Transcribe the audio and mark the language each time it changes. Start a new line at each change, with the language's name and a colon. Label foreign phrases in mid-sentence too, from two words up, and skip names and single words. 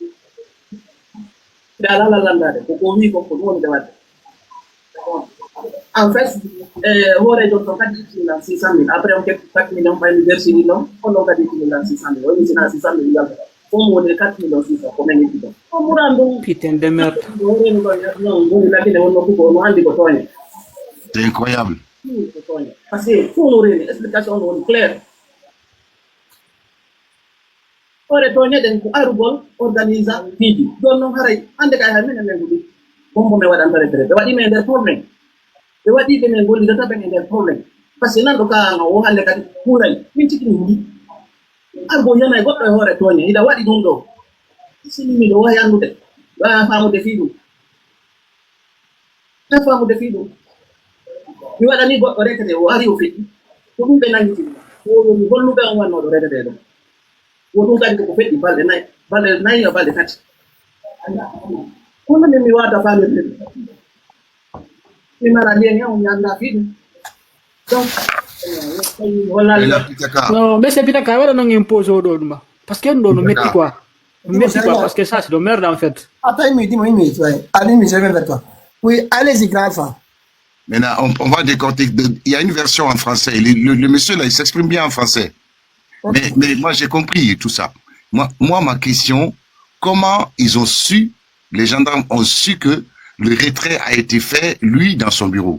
Fula: ɓe ala lallandade koko wi kon ko ɗum woni ɓe wadde en fait hoore jon to kadi ittinilan 600 000 après on keɓti 4 millions ɓaymi versini ɗon on ɗon kadi ittinilan 600 000 woni sina 600 000 yaltata fof woni 4 millions 600 ko men itti ɗon on ɓuran ɗum
French: putain de merde
Fula: horeni ɗon non woni lakine wonno kuko no anndi ko tooñe
French: C'est incroyable.
Fula: ko tooñe
French: par ce que
Fula: fof no reni explication no woni clair hoore tooñeɗen ko arugol organisa fiiji joni noon haray hannde kay hay minen men ɗuɗi bombo men waɗanta retraite ɓe waɗi men e nder probléme ɓe waɗiɓe men gollidata ɓen e nder probléme
French: par ce que
Fula: nanɗo kaanga o hannde kadi huuray min tigi mi huuɗi argo yana e goɗɗo e hoore tooñe hiɗa waɗi ɗum ɗo sinimiɗo wawi anndude waya faamude fii ɗum ta faamude fii ɗum mi waɗani goɗɗo retraite o ari o feƴƴi ko ɗum ɓe nangitini omi holluɓe on wannoɗo retraite ɗo wo ɗum kadi koko feƴƴi balɗe nayi o balɗe tati kono min mi wawata faamirde ɗum mi mara ndiyani on mi annda fii ɗum donc
French: Et la Pitaka. non mais c'est Pitaka
Fula: waɗa non impose oɗo ɗuma
French: par ce que
Fula: ɗum ɗo no metti
French: quoi
Fula: no metti
French: quoi parce que ça c'est de merde en fait Attends une minute, ouais. Allez, je viens vers toi. Oui, allez-y, grand enfant. Maintenant, on va décortiquer. Il y a une version en français. Le monsieur, là, il s'exprime bien en français. Okay. Mais moi, j'ai compris tout ça. Moi, ma question, comment ils ont su, les gendarmes ont su que le retrait a été fait, lui, dans son bureau?